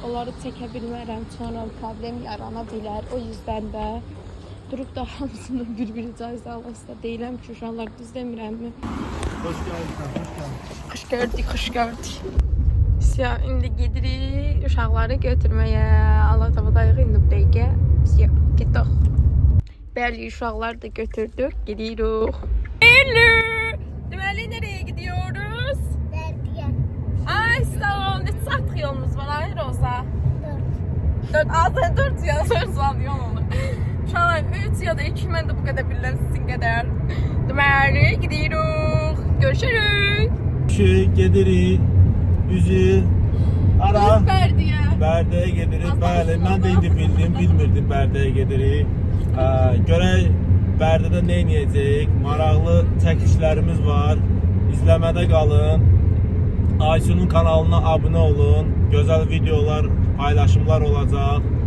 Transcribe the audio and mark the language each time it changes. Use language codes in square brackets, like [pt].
[az] Onları çəkə bilmərəm. Sonra problem yarana bilər. O yüzdən də durub da hamısını bir-bir icazə alırsa deyiləm ki, uşaqlar düz demirəmmi? [tr] Hoş geldin. [az] Xoş gördük. Ya indi gedirik uşaqları götürməyə. Alatabadayıq indi bu dəqiqə. Getdik. Bəli, uşaqları da götürdük. Gidirik. Hello. [tr] Deməli nereye gidiyoruz? [az] Bərdiyə. Ay sağ ol. Ne saat yolumuz var ay Roza? 4. 4 ya 4 saat yol olur. Uşaqlar 3 ya da 2 mən də bu qədər bilirəm sizin qədər. Deməli gidirik. Görüşürük. Gedirik. Üzü ara. Bərdiyə. Bərdəyə gedirik. Bəli, mən də indi bilmirdim Bərdəyə gedirik. Görək Bərdədə nə edəcəyik? Maraqlı çəkişlərimiz var. İzləmədə qalın. Aysunun kanalına abunə olun. Gözəl videolar, paylaşımlar olacaq.